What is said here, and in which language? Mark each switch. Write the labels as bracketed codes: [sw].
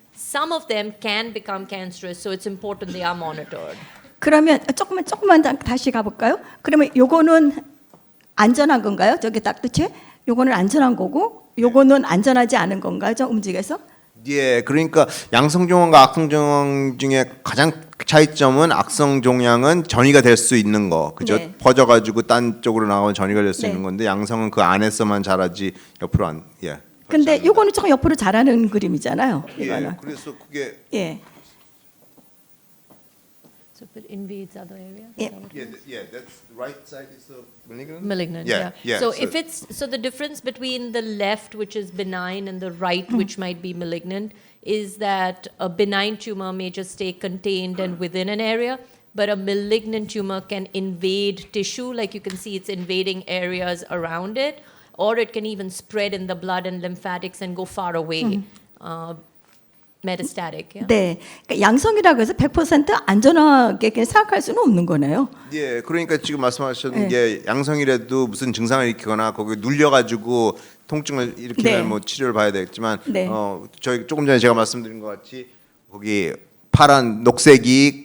[en] Some of them can become cancerous, so it's important they are monitored. [ko] 그러면 조금만 다시 가볼까요? 그러면 요거는 안전한 건가요? 저기 닥터체 요거는 안전한 거고 요거는 안전하지 않은 건가요? 좀 움직여서? 예, 그러니까 양성종양과 악성종양 중에 가장 차이점은 악성종양은 전이가 될 수 있는 거, 그죠? 네. 퍼져가지고 딴 쪽으로 나가면 전이가 될 수 네. 있는 건데 양성은 그 안에서만 자라지 옆으로 안. 예. 근데 요거는 조금 옆으로 자라는 그림이잖아요. 예, 이거는. 그래서 그게 예. [en] So if it invades other areas. Yeah. that's right side is the malignant. Malignant, Yeah, yeah, So so- if it's so the difference between the left, which is benign, and the right, which might be malignant, is that a benign tumor may just stay contained and within an area, but a malignant tumor can invade tissue, like you can see it's invading areas around it, or it can even spread in the blood and lymphatics and go far away. Metastatic. Yeah? [ko] 네. 그러니까 양성이라고 해서 100% 안전하게 그냥 생각할 수는 없는 거네요. 예, 그러니까 지금 말씀하셨던 네. 게 양성이라도 무슨 증상을 일으키거나 거기 눌려가지고 통증을 일으키면 네. 뭐 치료를 봐야 되겠지만 네. 저희 조금 전에 제가 말씀드린 것 같이 거기 파란 녹색이